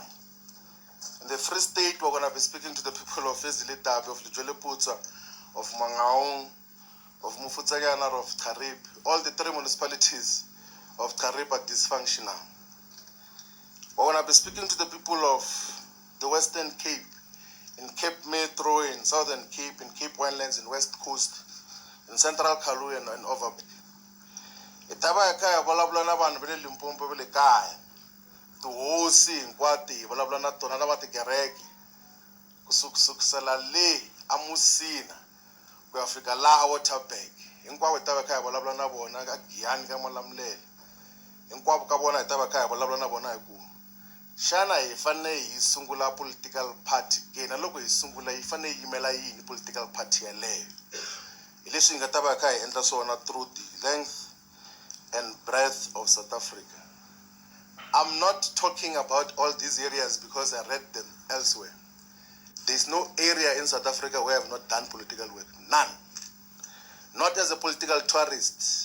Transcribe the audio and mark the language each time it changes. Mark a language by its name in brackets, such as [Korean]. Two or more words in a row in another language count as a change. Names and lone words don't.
[English] In the Free State, we're going to be speaking to the people of Eziletabe, of Lejweleputsa, of Mangaung, of Mufutsanyana, of Karib. All the three municipalities of Karib are dysfunctional. We're going to be speaking to the people of the Western Cape, in Cape Metro, in Southern Cape, in Cape Winelands, in West Coast, in Central Karoo, and Overberg. [Tsonga] Itaba yakaya volabula na vanhu vele Limpopo vele kaya, tihosi hinkwati vulavula na tona na va tikereke kusukusela le amusina ku ya fika laha Waterberg. Hinkwavo hi ta va kha hi vulavula na vona ka Giyani ka Malamulele. Hinkwavo ka vona hi ta va kha hi vulavula na vona hi ku xana hi fanele hi sungula [English] political party [Tsonga] ke na loko hi sungula hi fanele hi yimela yini [English] political party [Tsonga] yaleyo. Hi leswi hi nga ta va kha hi endla swona [English] through the length and breadth of South Africa. I'm not talking about all these areas because I read them elsewhere. There's no area in South Africa where I have not done political work. None. Not as a political tourist.